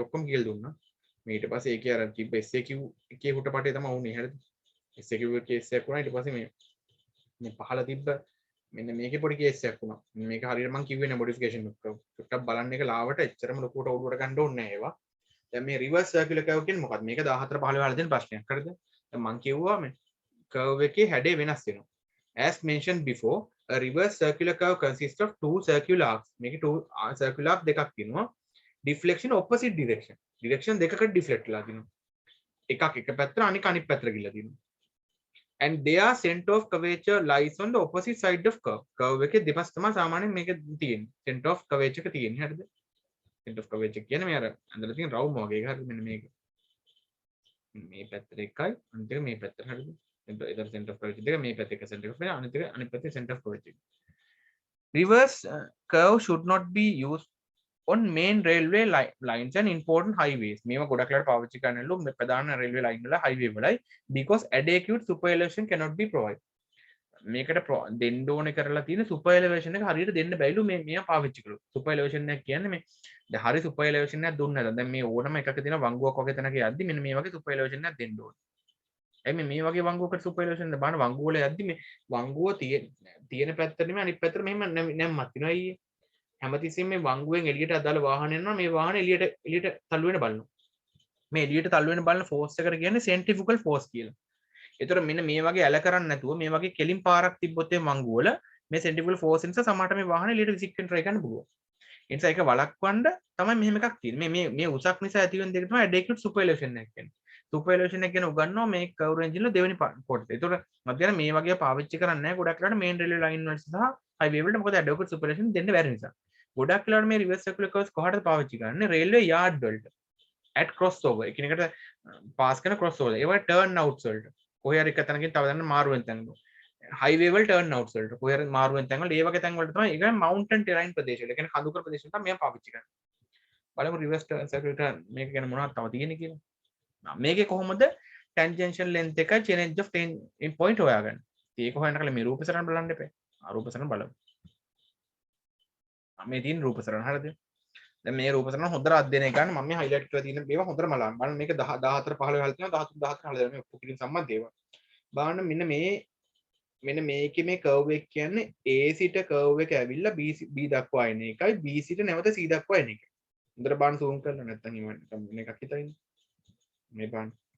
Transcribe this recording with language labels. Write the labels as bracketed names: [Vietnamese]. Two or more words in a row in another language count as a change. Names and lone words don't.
[Sinhala] ඔක්කොම කියලා දුන්නා මේ ඊට පස්සේ ඒකේ අර තිබ්බ SAQ එකේ හුටපටේ තමයි වුනේ හරිද [English] SAQ case [Sinhala] එකක් වුණා ඊට පස්සේ මේ පහළ තිබ්බ මෙන්න මේකේ පොඩි කේස් එකක් වුණා මේක හරියට මම කිව්වේ නේ මොඩිෆිකේෂන් එක චුට්ටක් බලන්න එක ලාවට එච්චරම ලොකුට ඔළුවට ගන්න ඕනේ නැහැ ඒවා දැන් මේ [English] reverse circular curve [Sinhala] කියන්නේ මොකක්ද මේක 14 15 වල තියෙන ප්‍රශ්නයක් හරිද දැන් මම කිව්වා මේ කර්ව් එකේ හැඩය වෙනස් වෙනවා [English] as mentioned before a reverse circular curve consists of two circular arcs [Sinhala] මේකේ [English] two circular arc [Sinhala] දෙකක් තියෙනවා [English] deflection opposite direction [Sinhala] දෙකකට deflect වෙලා තියෙනවා එකක් එක පැත්තට අනිත් පැත්තට ගිහිල්ලා තියෙනවා [English] and their center of curvature lies on the opposite side of curve [Sinhala] එකේ දෙපස් තමයි සාමාන්‍යයෙන් මේක තියෙන්නේ [English] center of curvature [Sinhala] එක තියෙන්නේ හරිද [English] center of curvature [Sinhala] කියන්නේ මේ අර අඳලා තියෙන රවුම වගේ එක හරිද මෙන්න මේක මේ පැත්තට එකයි අනිත් එක මේ පැත්තට හරිද [English] either center of curvature [Sinhala] දෙක මේ පැත්තේ එක [English] center of curvature [Sinhala] අනිත් පැත්තේ [English] center of curvature reverse curve should not be used on main railway lines and important [Sinhala] highways මේවා ගොඩක් වෙලාවට පාවිච්චි කරන්නලු මේ ප්‍රධාන [English] railway line [Sinhala] වල highway වලයි [English] because adequate super elevation cannot be provided [Sinhala] මේකට දෙන්න ඕනේ කරලා තියෙන [English] super elevation [Sinhala] එක හරියට දෙන්න බැයිලු මේවා පාවිච්චි කළොත් [English] super elevation [Sinhala] එක කියන්නේ මේ දැන් හරි [English] super elevation [Sinhala] එකක් දුන්නේ නැත්නම් දැන් මේ ඕනම එකක තියෙන වංගුවක් වගේ තැනක යද්දි මෙන්න මේ වගේ [English] super elevation [Sinhala] එකක් දෙන්න ඕනේ එමේ මේ වගේ වංගුවකට [English] super elevation [Sinhala] එක බලන වංගුව වල යද්දි මේ වංගුව තියෙන පැත්තට නෙමෙයි අනිත් පැත්තට මෙහෙම නැම්මක් තියෙනවා අයියේ හැමතිස්සෙම මේ වංගුවෙන් එළියට අදාළ වාහන යනවා මේ වාහන එළියට තල්ලු වෙන බලනවා මේ එළියට තල්ලු වෙන බලන ෆෝස් එකට කියන්නේ [English] centrifugal force [Sinhala] කියලා. ඒතර මෙන්න මේ වගේ ඇල කරන්නේ නැතුව මේ වගේ කෙලින් පාරක් තිබ්බොත් මේ වංගුව වල මේ [English] centrifugal force [Sinhala] නිසා සමහරට මේ වාහන එළියට විසික් වෙන්න try කරන්න පුළුවන්. ඒ නිසා ඒක වළක්වන්න තමයි මෙහෙම එකක් තියෙන්නේ. මේ උසක් නිසා ඇති වෙන දෙක තමයි [English] adequate super elevation [Sinhala] එක කියන්නේ. [English] super elevation [Sinhala] එක ගැන උගන්වනවා මේ [English] curve engine [Sinhala] වල දෙවෙනි කොටස. ඒතර මම කියන්නේ මේ වගේ පාවිච්චි කරන්නේ නැහැ ගොඩක් වෙලාවට [English] main railway line [Sinhala] වල සහ highway වලට මොකද [English] adequate super elevation [Sinhala] දෙන්න බැරි නිසා. ගොඩක් වෙලාවට මේ [English] reverse circular curves [Sinhala] කොහටද පාවිච්චි කරන්නේ [English] railway yard [Sinhala] වලට [English] at crossover [Sinhala] එකිනෙකට පාස් කරන crossover ඒවා [English] turn outs [Sinhala] වලට කොහේ හරි එක තැනකින් තව තැනකට මාරු වෙන තැනක highway වල [English] turn outs [Sinhala] වලට කොහේ හරි මාරු වෙන තැන් වල ඒ වගේ තැන් වලට තමයි ඒක [English] mountain terrain [Sinhala] ප්‍රදේශ වල ඒ කියන්නේ කඳුකර ප්‍රදේශ වල තමයි මේවා පාවිච්චි කරන්නේ බලමු [English] reverse circular [Sinhala] මේක ගැන මොනවද තව තියෙන්නේ කියලා මේකේ කොහොමද [English] tangential length [Sinhala] එක [English] change of point [Sinhala] හොයාගන්නේ ඒක හොයන්න කලින් මේ රූප සරණ බලන්න එපා රූප සරණ බලමු මේ තියෙන රූප සරණ හරිද දැන් මේ රූප සරණ හොඳට අධ්‍යයනය කරන්න මම මේ highlight කරලා තියෙන ඒවා හොඳට බලන්න මේක 14 15 වල තියෙනවා 13 14 16 මේ ඔප්පු කිරීම සම්බන්ධ ඒවා බලන්න මෙන්න මේකේ මේ curve එක කියන්නේ A සිට curve එක ඇවිල්ලා B දක්වා එන එකයි B සිට නැවත C දක්වා එන එක හොඳට බලන්න zoom කරලා නැත්නම් ඉවන්න එකක් හිතයිනේ මේ බලන්න